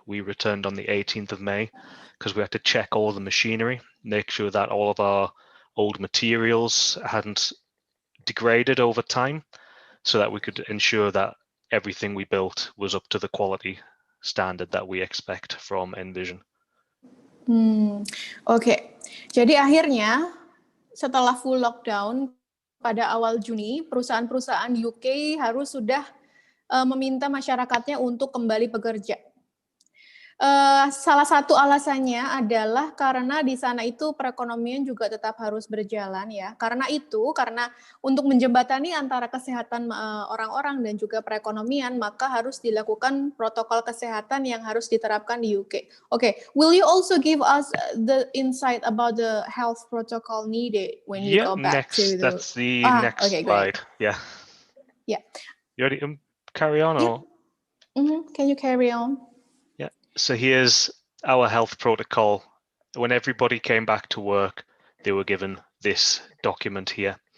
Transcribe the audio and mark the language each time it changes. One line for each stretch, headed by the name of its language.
English: We returned on the 18th of May because we had to check all the machinery, make sure that all of our old materials hadn't degraded over time, so that we could ensure that everything we built was up to the quality standard that we expect from Envision.
Indonesian: Oke. Jadi akhirnya setelah full lockdown pada awal Juni, perusahaan-perusahaan UK harus sudah meminta masyarakatnya untuk kembali bekerja. Salah satu alasannya adalah karena di sana itu perekonomian juga tetap harus berjalan ya. Karena untuk menjembatani antara kesehatan orang-orang dan juga perekonomian, maka harus dilakukan protokol kesehatan yang harus diterapkan di UK.
English: Okay, will you also give us the insight about the health protocol needed when you go back to the... That's the next slide. Great. Yeah. You ready to carry on? Or? Can you carry on? So here's our health protocol. When everybody came back to work, they were given this document here.